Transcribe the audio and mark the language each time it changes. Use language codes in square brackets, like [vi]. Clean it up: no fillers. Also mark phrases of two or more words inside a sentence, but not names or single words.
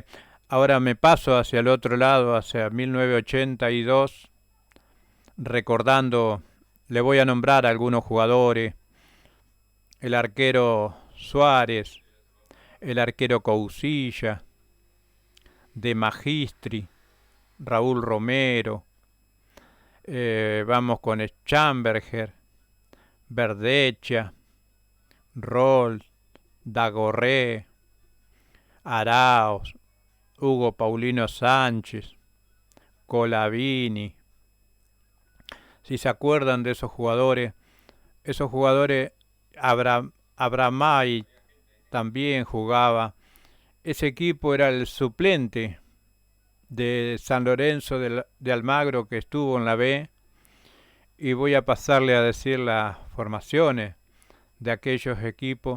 [es] Ahora me paso hacia el otro lado, hacia 1982, recordando, le voy a nombrar a algunos jugadores: el arquero Suárez, el arquero Cousilla, De Magistri, Raúl Romero, vamos con Schamberger, Verdecha, Roll, Dagorré, Araos, Hugo Paulino Sánchez, Colavini. Si se acuerdan de esos jugadores, Abramay también jugaba. Ese equipo era el suplente de San Lorenzo de Almagro, que estuvo en la B, y voy a pasarle a decir las formaciones de aquellos equipos.